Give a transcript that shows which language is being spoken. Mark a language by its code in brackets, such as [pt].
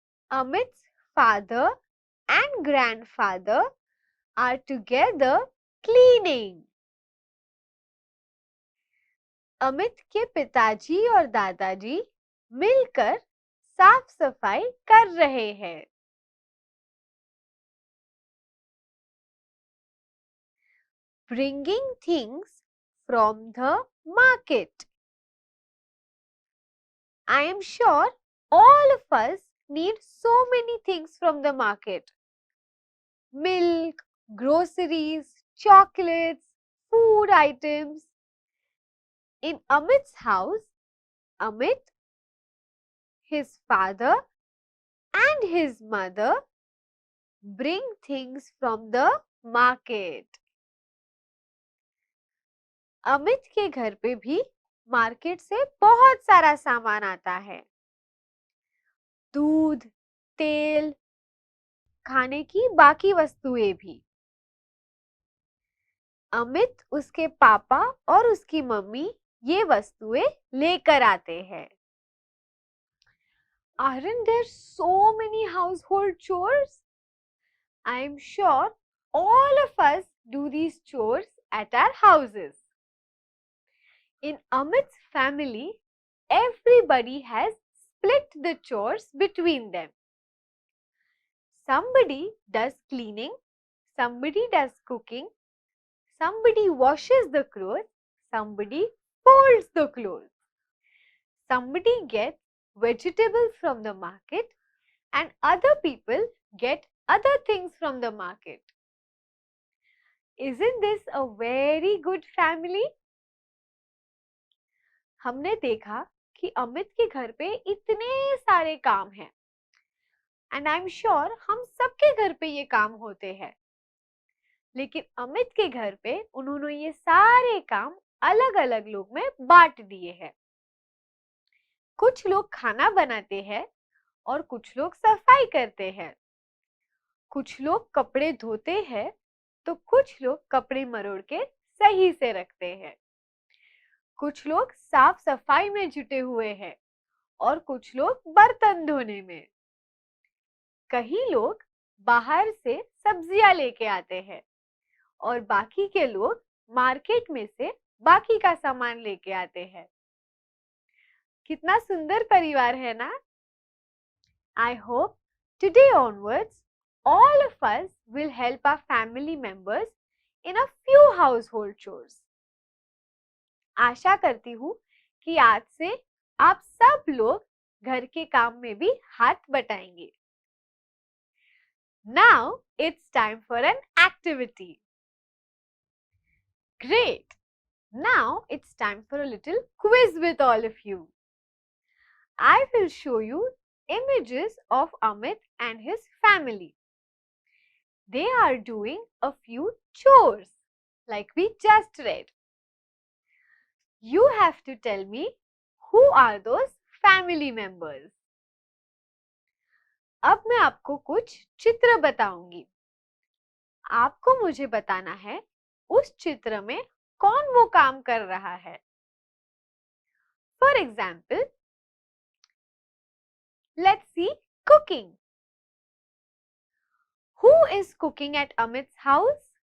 [en] Amit's father and grandfather are together cleaning. [hi] Amit के पिताजी और दादाजी मिलकर साफ सफाई कर रहे हैं. [en] Bringing things from the market. I am sure all of us need so many things from the market. Milk, groceries, chocolates, food items. In Amit's house, Amit, his father and his mother bring things from the market. [hi] Amit के घर पे भी market से बहुत सारा सामान आता है. दूध, तेल, खाने की बाकी वस्तुएं भी. अमित, उसके पापा और उसकी मम्मी ये वस्तुएं लेकर आते हैं. [en] Aren't there so many household chores? I am sure all of us do these chores at our houses. In Amit's family, everybody has split the chores between them. Somebody does cleaning, somebody does cooking, somebody washes the clothes, somebody folds the clothes. Somebody gets vegetables from the market and other people get other things from the market. Isn't this a very good family? [hi] हमने देखा कि अमित के घर पे इतने सारे काम हैं [en] and I am sure [hi] हम सबके घर पे ये काम होते हैं. लेकिन अमित के घर पे उन्होंने ये सारे काम अलग अलग लोग में बांट दिए हैं. कुछ लोग खाना बनाते हैं और कुछ लोग सफाई करते हैं. कुछ लोग कपड़े धोते हैं तो कुछ लोग कपड़े मरोड़ के सही से रखते हैं. कुछ लोग साफ सफाई में जुटे हुए हैं और कुछ लोग बर्तन धोने में. कई लोग बाहर से सब्जियां लेके आते हैं और बाकी के लोग मार्केट में से बाकी का सामान लेके आते हैं. कितना सुंदर परिवार है ना? [en] I hope today onwards all of us will help our family members in a few household chores. [hi] आशा करती हूँ कि आज से आप सब लोग घर के काम में भी हाथ बटाएंगे. [en] Now it's time for an activity. Great! Now it's time for a little quiz with all of you. I will show you images of Amit and his family. They are doing a few chores like we just read. You have to tell me who are those family members. [hi] अब मैं आपको कुछ चित्र बताऊंगी. आपको मुझे बताना है उस चित्र में कौन वो काम कर रहा है. [en] For example, let's see cooking. Who is cooking at Amit's house?